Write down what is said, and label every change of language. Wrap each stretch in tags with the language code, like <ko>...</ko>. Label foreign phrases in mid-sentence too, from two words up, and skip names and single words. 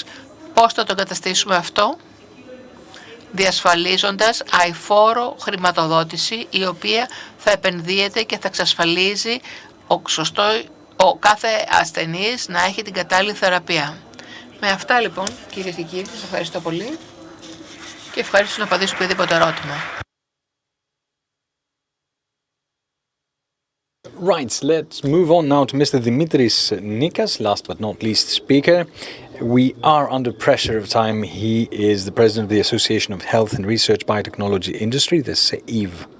<el>Πώς θα το καταστήσουμε αυτό? Διασφαλίζοντας αειφόρο χρηματοδότηση η οποία θα επενδύεται και θα εξασφαλίζει ο κάθε ασθενής να έχει την κατάλληλη θεραπεία. Με αυτά λοιπόν, κυρίες και κύριοι, σας ευχαριστώ πολύ και ευχαριστώ να απαντήσω οποιοδήποτε ερώτημα.</el> <en>Right, let's move on now to Mr. Dimitris Nikas, last but not least speaker. We are under pressure of time. He is the president of the Association of Health and Research Biotechnology Industry, the SEIV.</en>